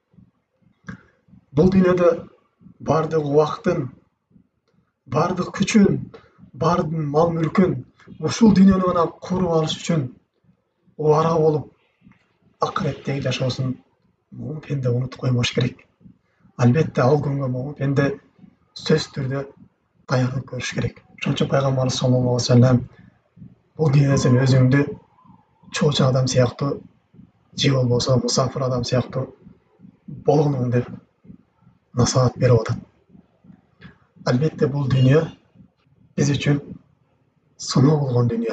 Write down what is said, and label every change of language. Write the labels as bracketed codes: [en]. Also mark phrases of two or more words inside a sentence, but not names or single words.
[ky] Бул дүйнөдө бардык убактын, бардык күчүн, бардык мал мүлкүн ушул дүйнөнү гана куруп алыш үчүн убара болуп, акыреттеги жашоосун момун пенде унутуп койбош керек. Албетте ал күнгө момун пенде сөзсүз түрдө даярдык көрүш керек. Ошон үчүн пайгамбарыбыз саллаллаху алейхи ва саллям бул дүйнөдө сен өзүңдү чоочу адам сыяктуу, же болбосо мусафир адам сыяктуу болгонуң деп насаат берип атат. Албетте бул дүйнө биз үчүн сыноо болгон дүйнө.